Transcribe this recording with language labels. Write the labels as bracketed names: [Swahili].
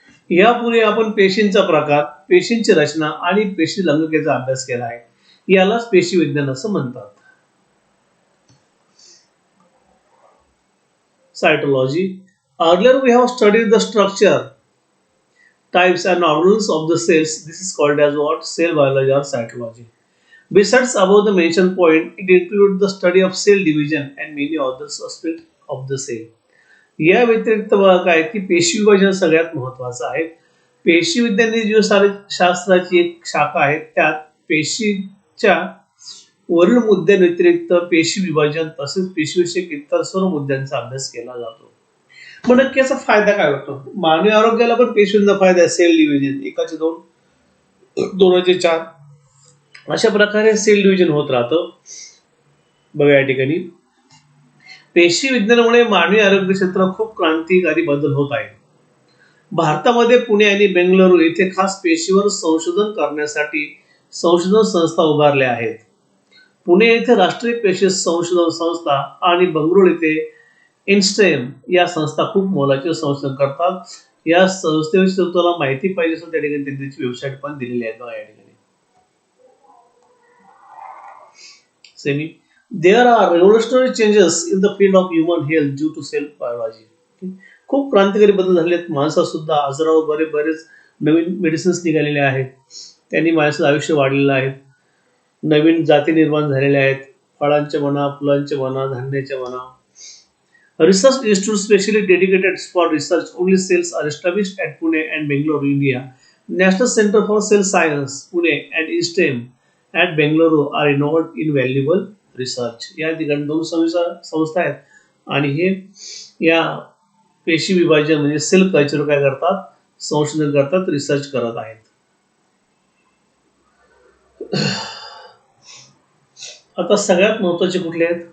[Marathi] यापूर्वी आपण पेशींचा प्रकार, पेशींची रचना आणि पेशी लंगकेचा अभ्यास केला आहे. यालाच पेशी विज्ञान असं म्हणतात. [English] Cytology. Earlier we have studied the structure, types and organelles of the cells. This is called as what? Cell biology or cytology. Besides above the mentioned point, it includes the study of cell division and many other aspects of the cell. [Marathi] या व्यतिरिक्त काय की पेशी विभाजन सगळ्यात महत्वाचं आहे. पेशी विज्ञान ही जीवशास्त्राची एक शाखा आहे. त्यात पेशीच्या वरील मुद्द्यांव्यतिरिक्त पेशी विभाजन तसेच पेशीविषयक इतर सर्व मुद्द्यांचा अभ्यास केला जातो. मग नक्की याचा फायदा काय होतो? मानवी आरोग्याला पण पेशींचा फायदा आहे. सेल डिव्हिजन, एकाचे 2, 2चे 4, अशा प्रकारे सेल डिव्हिजन होत राहतं. बघा या ठिकाणी पेशी विज्ञानामुळे मानवी आरोग्य क्षेत्रात खूप क्रांतिकारी बदल होत आहे. भारतामध्ये पुणे आणि बेंगळुरू येथे खास पेशीवर संशोधन करण्यासाठी संशोधन संस्था उभारल्या आहेत. पुणे येथे राष्ट्रीय पेशी संशोधन संस्था आणि बंगळुरू येथे इन्स्टेम या संस्था खूप मोलाचे संशोधन करतात. या संस्थेविषयी तुम्हाला माहिती पाहिजे असेल त्या ठिकाणी त्यांची वेबसाईट पण दिलेली आहे. बघा या ठिकाणी semi. [English] There are revolutionary changes in the field of human health due to cell biology. [Marathi] खूप क्रांतिकारी बदल झाले आहेत. माणसात सुद्धा आजारावर बरेच नवीन मेडिसिन्स निघालेले आहेत. त्यांनी माणसाचं आयुष्य वाढलेलं आहे. नवीन जाती निर्माण झालेल्या आहेत. फळांचे म्हणा, फुलांचे म्हणा, धान्याचे म्हणा. [English] Research institute specially dedicated for research only cells are established at Pune and Bangalore, India. National Center for Cell Science, Pune and INSTEM at Bangalore are involved in valuable research. [Marathi] या ठिकाणी 2 संस्था आहेत आणि हे या पेशी विभाजन म्हणजे सेल कल्चर काय करतात? संशोधन करतात, रिसर्च करत आहेत. आता सगळ्यात महत्वाचे कुठले आहेत?